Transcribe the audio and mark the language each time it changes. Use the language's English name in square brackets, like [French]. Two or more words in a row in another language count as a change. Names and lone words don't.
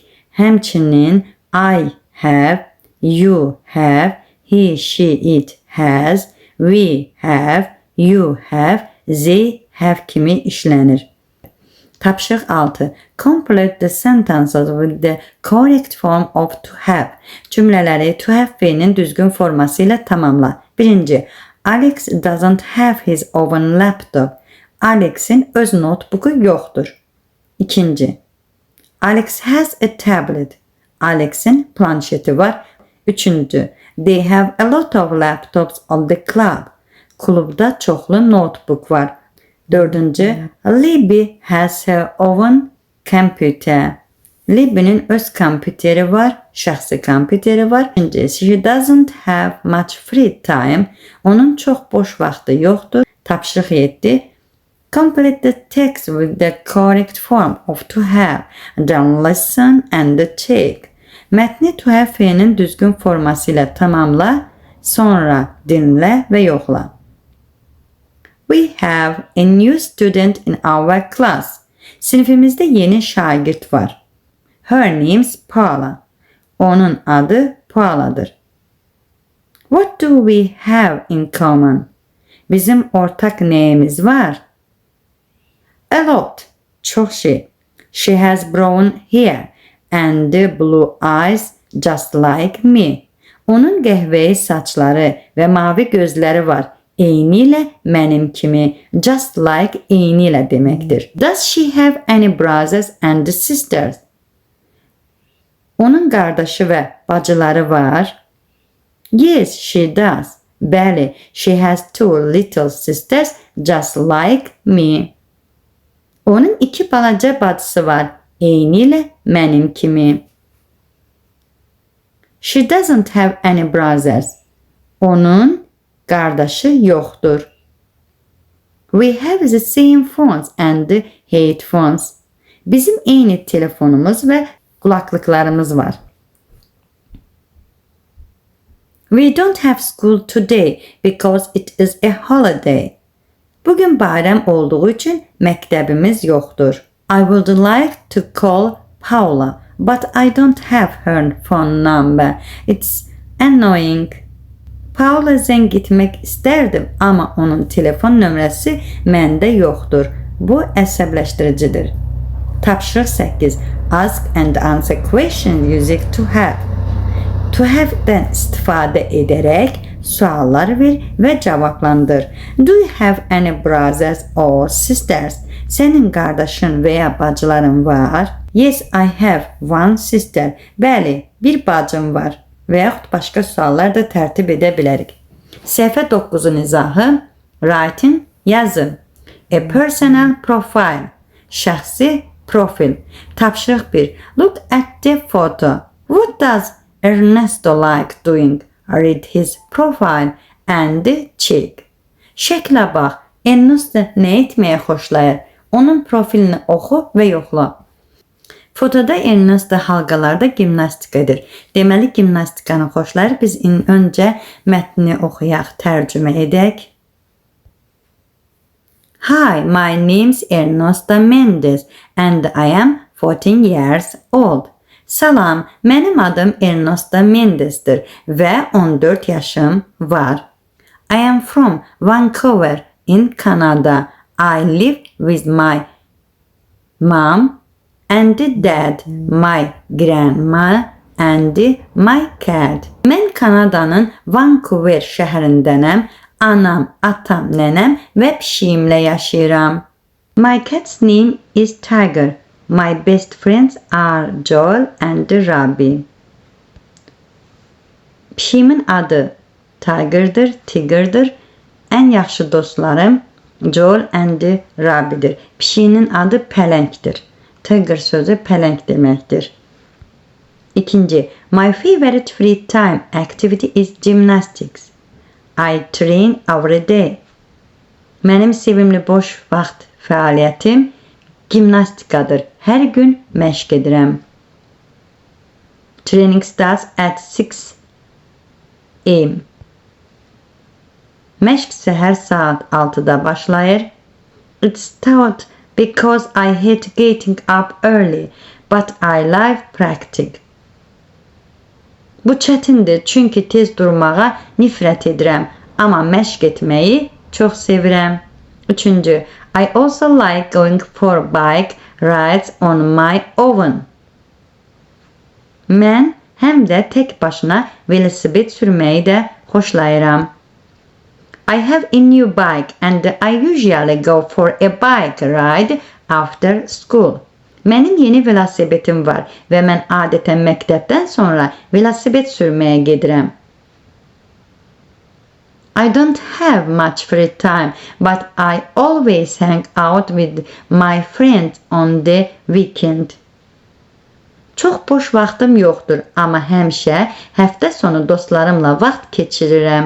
[English] Həmçinin I have, you have, he, she, it has, we have, you have, they have [Azerbaijani] kimi işlənir. Tapşırıq 6. [English] Complete the sentences with the correct form of to have. [Azerbaijani] Cümlələri [English] to have [Azerbaijani] fiilinin düzgün forması ilə tamamla. 1. [English] Alex doesn't have his own laptop. [Azerbaijani] Alex'in öz notebooku yoxdur. [English] 2. Alex has a tablet. [Azerbaijani] Alex'in planşeti var. 3. [English] They have a lot of laptops at the club. [Azerbaijani] Klubda çoxlu notebook var. 4. [English] Libby has her own computer. [Azerbaijani] Libby'nin öz kompüteri var, şəxsi kompüteri var. 5. [English] She doesn't have much free time. [Azerbaijani] Onun çox boş vaxtı yoxdur. Tapşırıq 7. [English] Complete the text with the correct form of to have. Then listen and check. [Azerbaijani] Mətni to have fiilinin düzgün forması ilə tamamla, sonra dinlə və yoxla. [English] We have a new student in our class. [Azerbaijani] Sinifimizdə yeni şagird var. [English] Her name's Paula. [Azerbaijani] Onun adı Paula'dır. [English] What do we have in common? [Azerbaijani] Bizim ortak neyimiz var? [English] A lot. [Azerbaijani] Çok şey. [English] She has brown hair and blue eyes just like me. [Azerbaijani] Onun qəhvəyi saçları və mavi gözləri var. Eynilə mənim kimi. [English] Just like [Azerbaijani] eynilə deməkdir. [English] Does she have any brothers and sisters? [Azerbaijani] Onun qardaşı və bacıları var. [English] Yes, she does. Bəli, she has 2 little sisters just like me. [Azerbaijani] Onun 2 balaca bacısı var. Eynilə mənim kimi. [English] She doesn't have any brothers. [Azerbaijani] Onun qardaşı yoxdur. [English] We have the same phones and the headphones. [Azerbaijani] Bizim eyni telefonumuz və qulaqlıqlarımız var. [English] We don't have school today because it is a holiday. [Azerbaijani] Bugün bayram olduğu üçün məktəbimiz yoxdur. [English] I would like to call Paula, but I don't have her phone number. It's annoying. [Azerbaijani] Paula zəng etmək istərdim, amma onun telefon nömrəsi məndə yoxdur. Bu əsəbləşdiricidir. Tapşırıq 8. [English] Ask and answer questions using to have. To have- [Azerbaijani] dən istifadə edərək suallar ver və cavablandır. [English] Do you have any brothers or sisters? [Azerbaijani] Sənin qardaşın və ya bacıların var? [English] Yes, I have one sister. [Azerbaijani] Bəli, bir bacım var. Və yaxud başqa suallar da tərtib edə bilərik. Səhifə 9-un izahı. Writing, yazı. [English] A personal profile. [Azerbaijani] Şəxsi profil. Tapşırıq 1. [English] Look at the photo. What does Ernesto like doing? Read his profile and check. [Azerbaijani] Şəklə bax. Ernesto nə etməyə xoşlayır? Onun profilini oxu və yoxla. Fotoda Ernesto halqalarda gimnastik edir. Deməli, gimnastikanı xoşlayır. Biz öncə mətni oxuyaq, tərcümə edək. [English] Hi, my name's Ernesto Mendes and I am 14 years old. [Azerbaijani] Salam, mənim adım Ernesto Mendesdir və 14 yaşım var. [English] I am from Vancouver in Canada. I live with my mom and dad, my grandma and my cat. [Azerbaijani] Mən Kanadanın Vancouver şəhərindənəm. Anam, atam, nənəm və pişiyimlə yaşayıram. [English] My cat's name is Tiger. My best friends are Joel and Robbie. [Azerbaijani] Pişiyimin adı Tiger'dır, Tigger'dır. Ən yaxşı dostlarım Joel and Robbie'dir. Pişiyinin adı Pələngdir. Tiger sözü pələng deməkdir. İkinci, [English] my favorite free time activity is gymnastics. I train every day. [Azerbaijani] Mənim sevimli boş vaxt fəaliyyətim gimnastikadır. Hər gün məşq edirəm. [English] Training starts at 6 a.m. [Azerbaijani] Məşq səhər saat 6-da başlayır. [English] It's tough because I hate getting up early, but I love practice. [Azerbaijani] Bu çətindir çünki tez durmağa nifrət edirəm, amma məşq etməyi çox sevirəm. Üçüncü, [English] I also like going for bike rides on my own. [Azerbaijani] Mən həm də tək başına velosiped sürməyi də xoşlayıram. [English] I have a new bike and I usually go for a bike ride after school. [Azerbaijani] Mənim yeni velosipedim var və mən adətən məktəbdən sonra velosiped sürməyə gedirəm. [English] I don't have much free time, but I always hang out with my friends on the weekend. [Azerbaijani] Çox boş vaxtım yoxdur, amma həmişə həftə sonu dostlarımla vaxt keçirirəm.